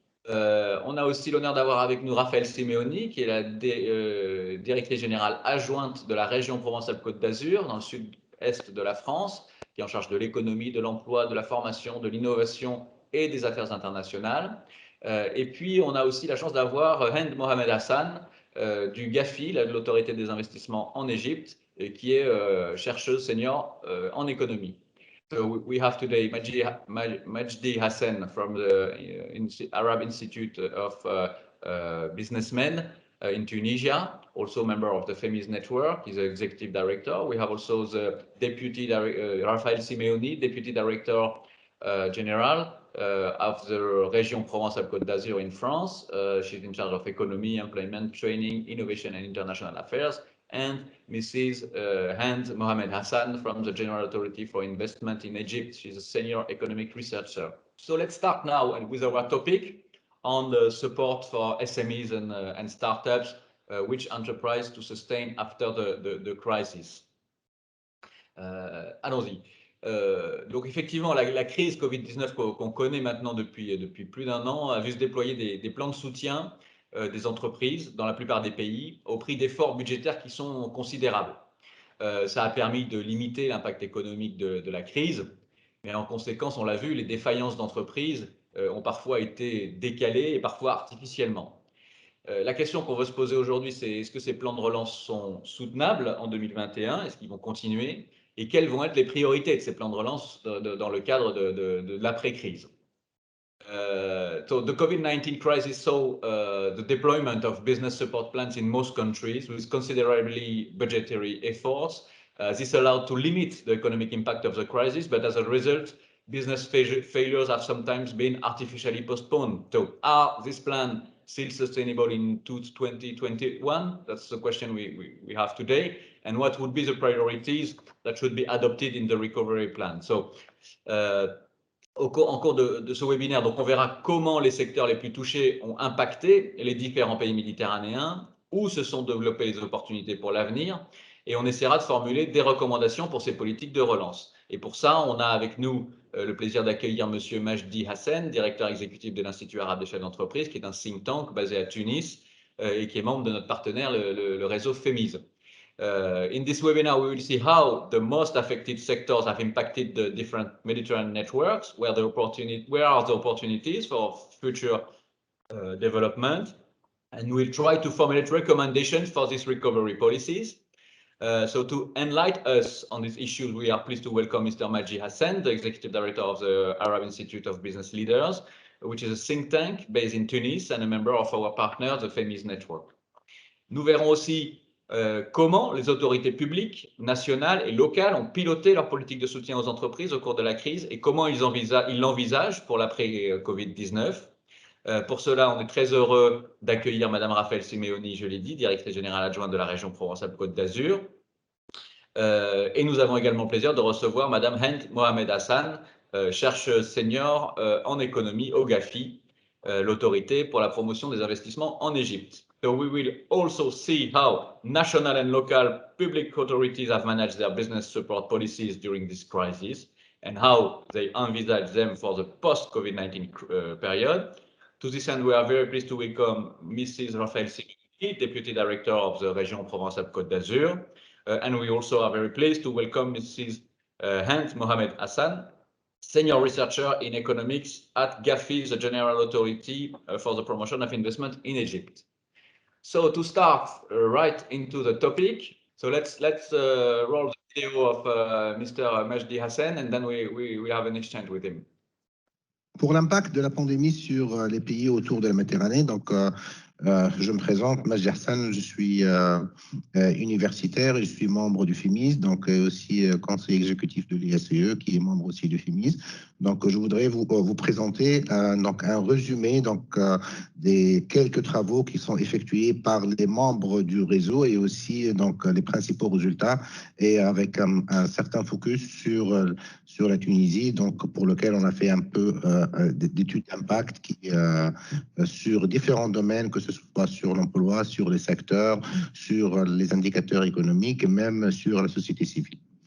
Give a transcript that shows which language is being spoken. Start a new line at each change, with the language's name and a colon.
French: On a aussi l'honneur d'avoir avec nous Raphaël Simeoni, qui est la directrice générale adjointe de la région Provence-Alpes-Côte d'Azur, dans le sud-est de la France, qui est en charge de l'économie, de l'emploi, de la formation, de l'innovation et des affaires internationales. Et puis, on a aussi la chance d'avoir Hend Mohamed Hassan, du GAFI, de l'autorité des investissements en Égypte, qui est chercheuse senior en économie.
English: So we have today Majdi Hassan from the Arab Institute of Businessmen in Tunisia, also a member of the FEMIS network. He's an executive director. We have also the deputy Raphaël Simeoni, deputy director general of the Région Provence-Alpes-Côte d'Azur in France. She's in charge of economy, employment, training, innovation, and international affairs. And Mrs. Hend Mohamed Hassan from the General Authority for Investment in Egypt. She's a senior economic researcher. So let's start now with our topic on the support for SMEs and startups, which enterprise to sustain after the crisis.
French: Allons-y. Donc effectivement, la crise Covid-19 qu'on connaît maintenant depuis plus d'un an a vu se déployer des plans de soutien des entreprises dans la plupart des pays au prix d'efforts budgétaires qui sont considérables. Ça a permis de limiter l'impact économique de la crise, mais en conséquence, on l'a vu, les défaillances d'entreprises ont parfois été décalées et parfois artificiellement. La question qu'on veut se poser aujourd'hui, c'est est-ce que ces plans de relance sont soutenables en 2021? Est-ce qu'ils vont continuer? Et quelles vont être les priorités de ces plans de relance dans le cadre de l'après-crise?
English: So the COVID-19 crisis saw the deployment of business support plans in most countries with considerably budgetary efforts. This allowed to limit the economic impact of the crisis, but as a result, business failures have sometimes been artificially postponed. So are this plan still sustainable in 2021? That's the question we have today. And what would be the priorities that should be adopted in the recovery plan?
French: So, en cours de ce webinaire, donc on verra comment les secteurs les plus touchés ont impacté les différents pays méditerranéens, où se sont développées les opportunités pour l'avenir, et on essaiera de formuler des recommandations pour ces politiques de relance. Et pour ça, on a avec nous le plaisir d'accueillir Monsieur Majdi Hassan, directeur exécutif de l'Institut arabe des chefs d'entreprise, qui est un think tank basé à Tunis et qui est membre de notre partenaire, le réseau FEMIS.
English: In this webinar, we will see how the most affected sectors have impacted the different Mediterranean networks, where are the opportunities for future development, and we'll try to formulate recommendations for these recovery policies. So to enlighten us on these issues, we are pleased to welcome Mr. Majdi Hassan, the Executive Director of the Arab Institute of Business Leaders, which is a think tank based in Tunis and a member of our partner, the FEMIS network.
French: Nous verrons aussi comment les autorités publiques, nationales et locales ont piloté leur politique de soutien aux entreprises au cours de la crise et comment ils l'envisagent pour l'après-Covid-19. Pour cela, on est très heureux d'accueillir Madame Raphaël Simeoni, je l'ai dit, directrice générale adjointe de la région Provence-Alpes-Côte d'Azur. Et nous avons également le plaisir de recevoir Madame Hend Mohamed Hassan, chercheuse senior en économie au GAFI, l'autorité pour la promotion des investissements en Égypte.
English: So we will also see how national and local public authorities have managed their business support policies during this crisis and how they envisage them for the post-COVID-19 period. To this end, we are very pleased to welcome Mrs. Raphaël Seguin, Deputy Director of the Région Provence-Alpes-Côte d'Azur. And we also are very pleased to welcome Mrs. Hans Mohamed Hassan, Senior Researcher in Economics at GAFI, the General Authority for the Promotion of Investment in Egypt. So to start right into the topic, so let's roll the video of Mr. Majdi Hassan, and then we have an exchange with him.
French: Pour l'impact de la pandémie sur les pays autour de la Méditerranée, donc je me présente, Majdi Hassan, je suis universitaire et je suis membre du FIMIS, donc aussi conseiller exécutif de l'ISCE, qui est membre aussi du FIMIS. Donc je voudrais vous présenter donc un résumé des quelques travaux qui sont effectués par les membres du réseau et aussi donc les principaux résultats, et avec un certain focus sur la Tunisie, donc pour lequel on a fait un peu d'études d'impact sur différents domaines, que ce soit sur l'emploi, sur les secteurs, sur les indicateurs économiques et même sur la société civile.